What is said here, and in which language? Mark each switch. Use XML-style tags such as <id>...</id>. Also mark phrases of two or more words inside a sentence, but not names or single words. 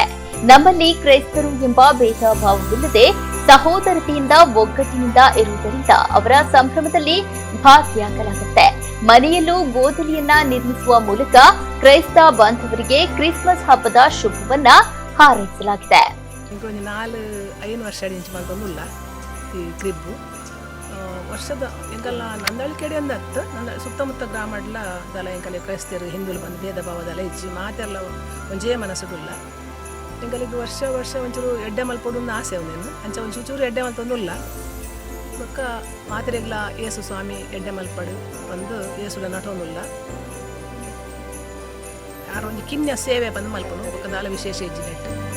<kn>ನಮ್ಮಲ್ಲಿ ಕ್ರೈಸ್ತರು ಎಂಬ ಭೇದ ಭಾವವಿಲ್ಲದೆ ಸಹೋದರತೆಯಿಂದ ಒಗ್ಗಟ್ಟಿನಿಂದ ಇರುವುದರಿಂದ ಅವರ ಸಂಭ್ರಮದಲ್ಲಿ ಭಾಗಿಯಾಗಲಾಗುತ್ತೆ. ಮನೆಯಲ್ಲೂ ಗೋದಲಿಯನ್ನ ನಿರ್ಮಿಸುವ ಮೂಲಕ ಕ್ರೈಸ್ತ ಬಾಂಧವರಿಗೆ ಕ್ರಿಸ್ಮಸ್ ಹಬ್ಬದ ಶುಭವನ್ನ ಹಾರೈಸಲಾಗಿದೆ.</kn> <tcy>ವರ್ಷದ ಎಂಕಲ್ಲ ನಂದಳಿಕೆಡೆ ಅಂದತ್ತು ಸುತ್ತಮುತ್ತ ಗ್ರಾಮಡ್ಲ ದಲ ಎಂಕಲೆ ಕ್ರೈಸ್ತರು ಹಿಂದುಲು ಬಂದು ಭೇದ ಭಾವದಲ್ಲ ಇಜ್ಜಿ ಮಾತೆಲ್ಲ ಒಂಜೇ ಮನಸ್ಸುಡುಲ್ಲ ಎಂಕಲಿಗೆ ವರ್ಷ ಒಂಚೂರು ಎಡ್ಡೆ ಮಲ್ಪಡು ಆಸೆ ಅವನೇನು ಅಂಚ ಒಂದು ಚೂರು ಎಡ್ಡೆ ಮಲ್ಪೊಂದುಲ್ಲ ಬೊಕ್ಕ ಮಾತೆರೆಗ್ಲ ಏಸು ಸ್ವಾಮಿ ಎಡ್ಡೆ ಮಲ್ಪಡು ಬಂದು ಏಸುಡ ನಟೋನುಲ್ಲ ಯಾರು ಒಂದು ಕಿನ್ಯ ಸೇವೆ ಬಂದು ಮಲ್ಪನು ಬೊಕ್ಕ ದಾಲ ವಿಶೇಷ ಇಜ್ಜಿ ನೆಟ್ಟು.</tcy>